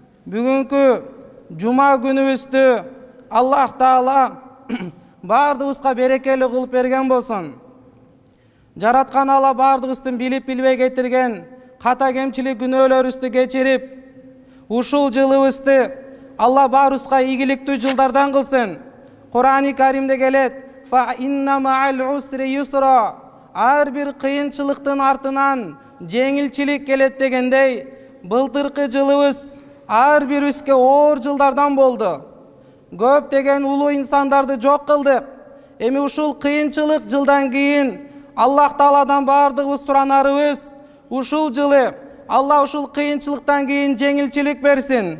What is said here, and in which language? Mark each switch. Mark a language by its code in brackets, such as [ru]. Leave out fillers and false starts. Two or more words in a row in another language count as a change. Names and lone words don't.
[ky] Бүгүнкү жума күнүбүздү Аллах Таала бардыгыбызга берекелүү кылып берген болсун. Жараткан Алла бардыгыбыздын билип билбей кетирген ката кемчилик күнөөлөрүбүздү кечирип, ушул жылыбызды Алла баарыбызга ийгиликтүү жылдардан кылсын. Кур'ан-ы Каримде келет: [ar] "فإن مع العسر يسرا", [ky] ар бир кыйынчылыктын артынан жеңилчилик келет дегендей, былтыркы жылыбыз ар бирибизге оор жылдардан болду. Көптөгөн улуу инсандарды жок кылдык. Эми ушул кыйынчылык жылдан кийин Аллах Тааладан бардыгыбыз суранарыбыз, ушул жылы Алла ушул кыйынчылыктан кийин жеңилчилик берсин.